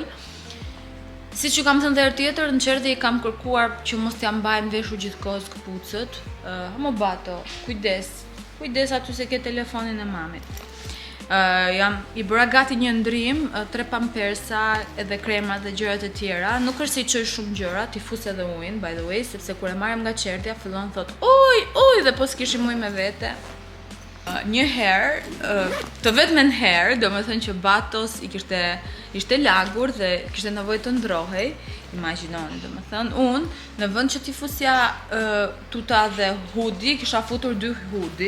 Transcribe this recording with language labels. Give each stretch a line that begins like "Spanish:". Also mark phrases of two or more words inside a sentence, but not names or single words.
Albanian: Si që kam thënë dhe herë tjetër, në qerdhe i kam kërkuar që mos t'ja mbajmë veshur gjithkohës këpucët. Mo bato, kujdes aty se ke telefonin e mamit. I bëra gati një ndrim, 3 pampersa edhe krema dhe gjërat e tjera. Nuk është se i çoj shumë gjëra, t'i fus edhe ujin,
English: by the way,
Albanian: sepse kur e marrëm nga qertja, fillon thot uj, dhe po s'kishim ujë me vete. Një herë, të vetmen herë, do me thënë që batos ishte lagur dhe kishte nevojë të ndrohej, imagjinoni, do me thënë, unë në vend që t'i fusja tuta dhe hudi, kisha futur 2 hudi.